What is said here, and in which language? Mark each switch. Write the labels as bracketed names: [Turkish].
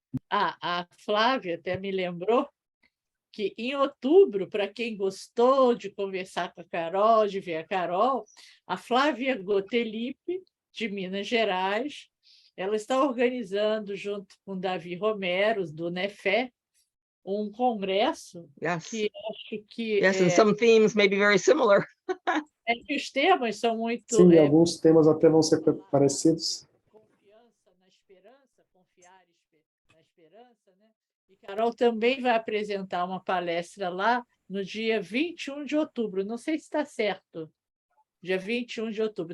[Portuguese] A Flávia até me lembrou que em outubro, para quem gostou de conversar com a Carol, de ver a Carol, a Flávia Gotelipe, de Minas Gerais, ela está organizando, junto com Davi Romero, do NEFE, um congresso [English] Yes. [Portuguese] que acho que, [English] Yes, and some themes may be very similar. [Portuguese] que os temas são muito... Sim, alguns temas até vão ser parecidos. Confiança na esperança, confiar na esperança, né? E Carol também vai apresentar uma palestra lá no dia 21 de outubro. Não sei se está certo. Dia 21 de outubro.